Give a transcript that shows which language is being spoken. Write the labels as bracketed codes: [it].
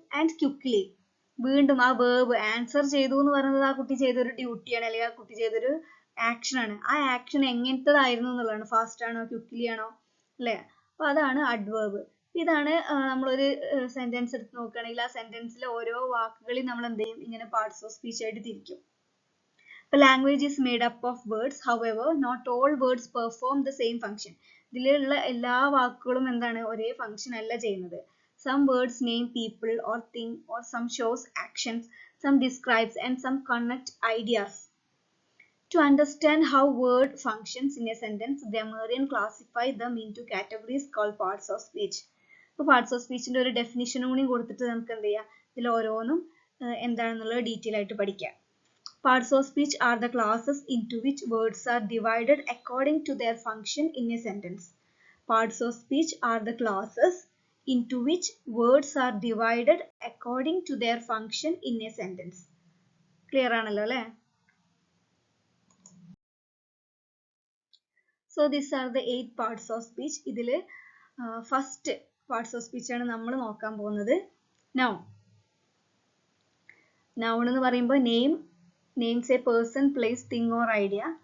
[ml] And quickly, വീണ്ടും ആ verb, answer ചെയ്തു എന്ന് പറയുന്നത് ആ കുട്ടി ചെയ്തൊരു ഡ്യൂട്ടിയാണ്, അല്ലെങ്കിൽ ആ കുട്ടി ചെയ്തൊരു ആക്ഷൻ ആണ്. ആ ആക്ഷൻ എങ്ങനത്തതായിരുന്നു എന്നുള്ളതാണ്, ഫാസ്റ്റ് ആണോ ക്വിക്ലി ആണോ അല്ലെ, അപ്പൊ അതാണ് അഡ്വേർബ്. ഇതാണ് നമ്മളൊരു സെന്റൻസ് എടുത്ത് നോക്കുകയാണെങ്കിൽ ആ സെന്റൻസിലെ ഓരോ വാക്കുകളെയും നമ്മൾ എന്ത് ചെയ്യും, ഇങ്ങനെ പാർട്സ് ഓഫ് സ്പീച്ച് ആയിട്ട് തിരിക്കും. [en] The language is made up of words. However, not all words perform the same function. [ml] ഇതിലുള്ള എല്ലാ വാക്കുകളും എന്താണ് ഒരേ ഫംഗ്ഷൻ അല്ല ചെയ്യുന്നത്. [en] Some words name people or thing, or some shows actions, some describes, and some connect ideas. To understand how word functions in a sentence, grammarian classify them into categories called parts of speech. [ml] അപ്പോൾ parts of speech ന്റെ ഒരു definition കൂടി കൊടുത്തിട്ട് നമുക്ക് എന്ത് ചെയ്യാം, ഇതിൽ ഓരോന്നും എന്താണെന്നുള്ളത് ഡീറ്റെയിൽ ആയിട്ട് പഠിക്കാം. [en] Parts of speech are the classes into which words are divided according to their function in a sentence. Parts of speech are the classes into which words are divided according to their function in a sentence. [ml] Clear ആണല്ലോ അല്ലേ? [en] So these are the 8 parts of speech. [ml] ഇതിൽ first parts of speech ആണ് നമ്മൾ നോക്കാൻ പോകുന്നത്. [en] Noun. Noun [ml] എന്ന് പറയുമ്പോൾ [en] name, names a person, place, thing or idea.